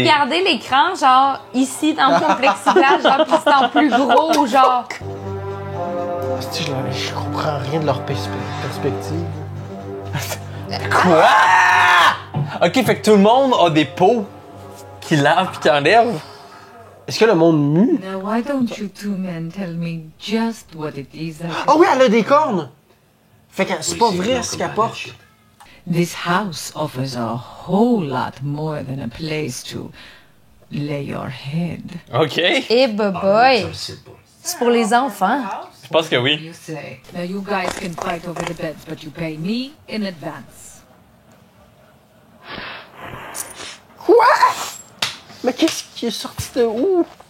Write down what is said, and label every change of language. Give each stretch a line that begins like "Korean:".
French: regarder l'écran, genre, ici, dans mon plexiglas, genre, pis c'est en plus gros, genre. Asti, je comprends rien de leur perspective. Quoi? Ok, fait que tout le monde a des pots qui lavent pis qui enlèvent. Est-ce que le monde mue?
English: Now, why don't you 2 men tell me just what it is that...
French: Ah oui, elle a des cornes! Fait que c'est pas vrai ce qu'elle porte.
English: This house offers a whole lot more than a place to lay your head.
French: Ok. Eh, boy. C'est pour les enfants. Je pense que oui.
English: You say. Now, you guys can fight over the beds, but you pay me in advance.
French: Quoi? Mais qu'est-ce qui est sorti de où?